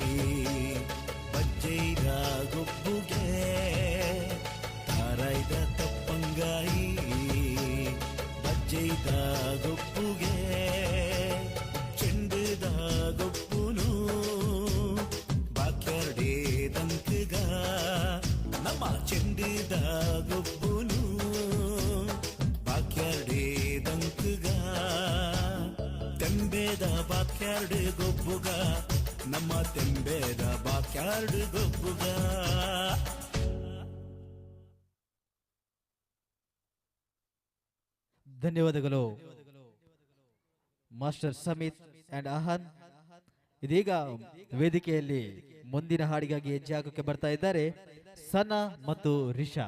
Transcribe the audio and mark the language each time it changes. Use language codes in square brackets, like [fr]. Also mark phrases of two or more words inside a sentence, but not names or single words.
[tcy] ಬಜ್ಜೈದ ಗೊಬ್ಬುಗೆ ತಾರೈದ ತಪ್ಪಂಗಾಯಿ ಬಜ್ಜೈದ ಗೊಬ್ಬುಗೆ ಚೆಂಡುದ ಗೊಬ್ಬುನು ಬಾಕ್ಯಾರ್ಡೇ ದಂಕಗ ನಮ್ಮ ಚೆಂಡುದ ಗೊಬ್ಬುನು ಬಾಕ್ಯಾರ್ಡೇ ದಂಕಗ ತೆಂಬೇದ ಬಾಕ್ಯಾರ್ಡ್ ಗೊಬ್ಬುಗ ನಮ್ಮ ತೆಂಬೇದ ಬಾಕ್ಯಾರ್ಡ್ ಗೊಬ್ಬುಗ [kn] ಧನ್ಯವಾದಗಳು ಮಾಸ್ಟರ್ ಸಮಿತ್ ಅಂಡ್ ಆಹನ್. ಇದೀಗ ವೇದಿಕೆಯಲ್ಲಿ ಮುಂದಿನ ಹಾಡಿಗಾಗಿ ಹೆಜ್ಜೆ ಹಾಕೋಕೆ ಬರ್ತಾ ಇದ್ದಾರೆ ಸನಾ ಮತ್ತು ರಿಷಾ.